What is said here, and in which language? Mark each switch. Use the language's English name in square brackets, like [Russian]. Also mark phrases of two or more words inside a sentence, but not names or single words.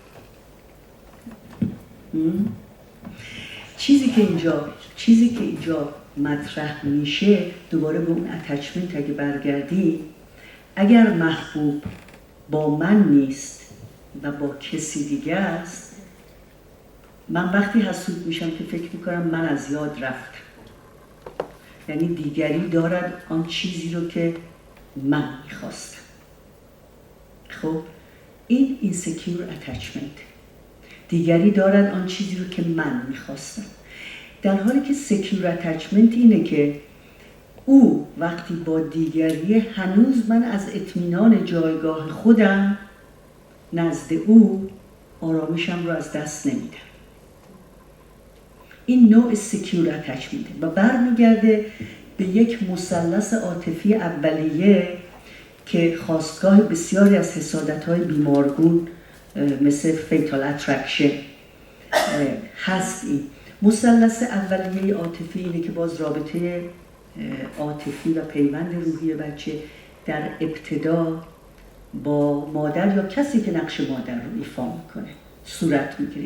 [Persian] چیزی که اینجا مطرح میشه، دوباره به اون اتچمنت اگه برگردی، اگر محبوب با من نیست و با کسی دیگه است، من وقتی حسود میشم که فکر میکنم من از یاد رفتم. یعنی دیگری دارد آن چیزی رو که من میخواستم. خب این [English] insecure attachment. [Persian] دیگری دارد آن چیزی رو که من میخواستم. در حالی که [English] secure attachment [Persian] اینه که او وقتی با دیگری هنوز من از اطمینان جایگاه خودم نزد او آرامشم رو از دست نمیدم. این نوع [English] secure attachment [Persian] و برمیگرده به یک مثلث عاطفی اولیه که خاستگاه بسیاری از حسادت‌های بیمارگون مثل [English] fatal attraction [Persian] هست. این مثلث اولیه عاطفی اینه که باز رابطه عاطفی و پیوند روحی بچه در ابتدا با مادر یا کسی که نقش مادر رو ایفا میکنه صورت میگیره.